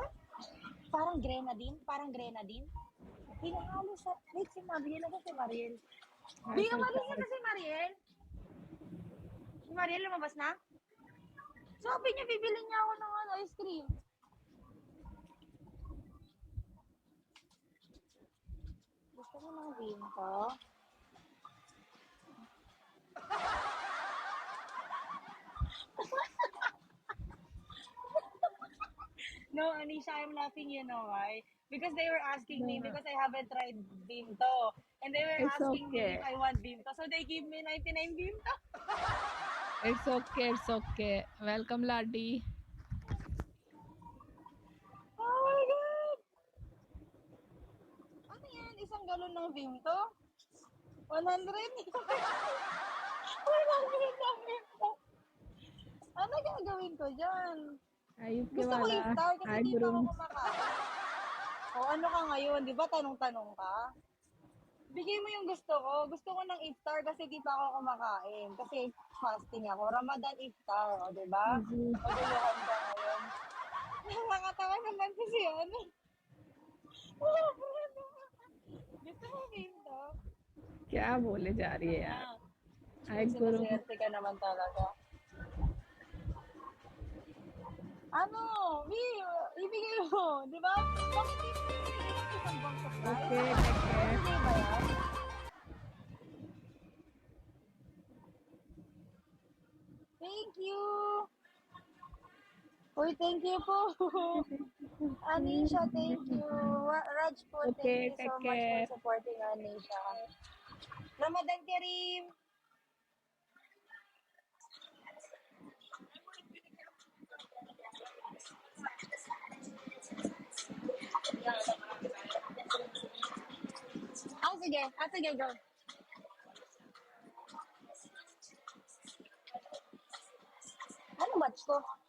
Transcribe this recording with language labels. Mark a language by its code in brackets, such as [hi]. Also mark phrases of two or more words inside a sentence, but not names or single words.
[tl] Parang grenadine? Parang grenadine? Hinahalo sa... Wait, si Mariel. Ano si Mariel? Di ka malis na si Mariel? Si Mariel lumabas na? Sabi niya, bibili niya ako ng ice cream. Gusto mo ng vinto? [en] No, Anisha, I'm laughing, you know why? Because they were asking me, because I haven't tried Bimto. And they were It's asking me okay. if I want Bimto. So they give me 99 Bimto. It's okay welcome लाडी Oh my God! [tl] Ano yan? Isang galon ng Bimto? 100? 100 ng Bimto. Ano gagawin ko dyan? [hi] आयुब के [tl] Gusto ko [hi] वाला [tl] i-star kasi [hi] हाय [tl] di pa ako [hi] गुरु [tl] kumakain. O ano ka ngayon? Di ba tanong-tanong ka? Bigay mo yung gusto ko. Gusto ko ng iftar kasi di pa ako kumakain. Kasi fasting ako. Ramadan iftar. O, di ba? Maguluhan ka ngayon. Nakakatawa naman kasi ano. Wala po ano. Gusto mo game to? [hi] क्या बोले जा रही है यार हाय गुरु [tl] Sinaswerte ka naman talaga. Ano? Ibigay mo. Di ba? Bakit di mo ibigay ng isang bang supply? [en] okay take care [tl] Ibigay ba yan? [en] Thank you. Uy, thank you po. Anisha, thank you. [tl] Raj po, [en] Okay, thank you take so much care. for supporting Anisha. [ar] Ramadan Kareem. [tl] Sige. Sige, go. Ano batch ko?